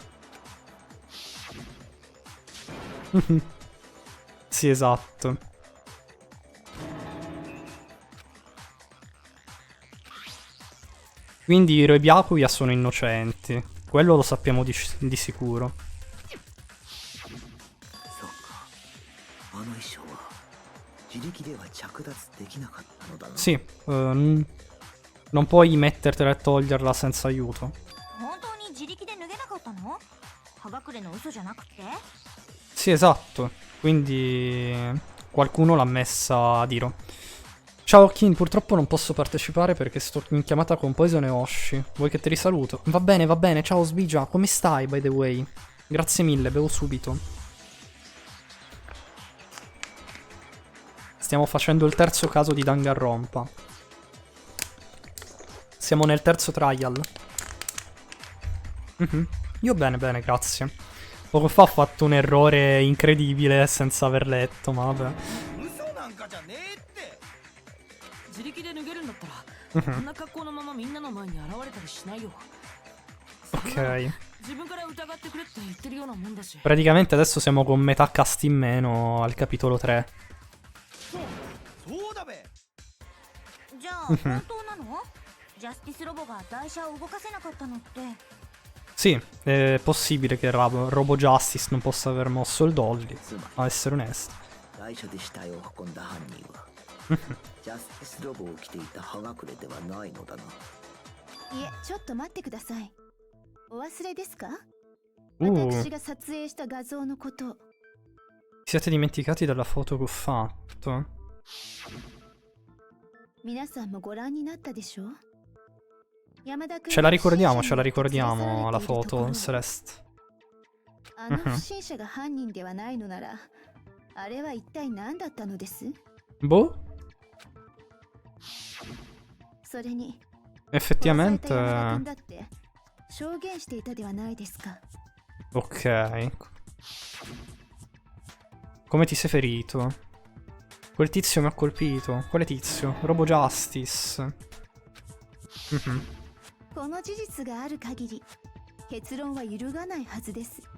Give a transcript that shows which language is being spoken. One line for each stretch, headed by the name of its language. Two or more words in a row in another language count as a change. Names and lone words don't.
Italian: Sì, esatto. Quindi Hiro e Byakuya sono innocenti. Quello lo sappiamo di sicuro.
Japanese: そうかあの衣装は自力では着脱できなかったのだな。
Italian: Sì, non puoi mettertela e toglierla senza aiuto.
Japanese: 本当に自力で脱げなかったの？葉隠れの嘘じゃなくて？
Italian: Sì, esatto. Quindi qualcuno l'ha messa a Hiro. Ciao Kin, purtroppo non posso partecipare perché sto in chiamata con Poison e Oshi. Vuoi che te li saluto? Va bene. Ciao Sbigia, come stai,
English: by the way?
Italian: Grazie mille, bevo subito. Stiamo facendo il terzo caso di Danganronpa. Siamo nel terzo trial. Io bene, grazie. Poco fa ho fatto un errore incredibile senza aver letto, ma vabbè.
Japanese: 嘘なんかじゃねえって。自力で脱げるんだったらこんな格好のままみんなの前に現れたりしないよ。
Italian: Ok.
Japanese: 自分から疑ってくれって言ってるようなもんだし。
Italian: Praticamente adesso siamo con metà cast in meno al capitolo 3.
Japanese: そうだべ。じゃあ本当なの？ジャスティスロボが台車を動かせなかったのって。
Italian: Sì, è possibile che Robo Justice non possa aver mosso il dolly, a essere onesto.
Japanese: 台車で死体を運んだ犯人はジャスティスロボを着ていた葉隠れではないのだな。いえ、ちょっと待ってください。お忘れですか？ Uh, 私が撮影した画像のこと。
Italian: siete dimenticati della foto che ho fatto?
Japanese: 皆さんもご覧になったでしょう？
Italian: Ce la ricordiamo la foto, Celeste.
Japanese: あの不審者が犯人ではないのなら、あれは一体何だったのです？
Italian: Boh,
Japanese: それに、
Italian: effettivamente...
Japanese: 殺された山田君だって証言していたではないですか。
Italian: Ok. Come ti sei ferito? Quel tizio mi ha colpito. Quale tizio? Robo Justice.
Japanese: この事実がある限り、結論は揺るがないはずです。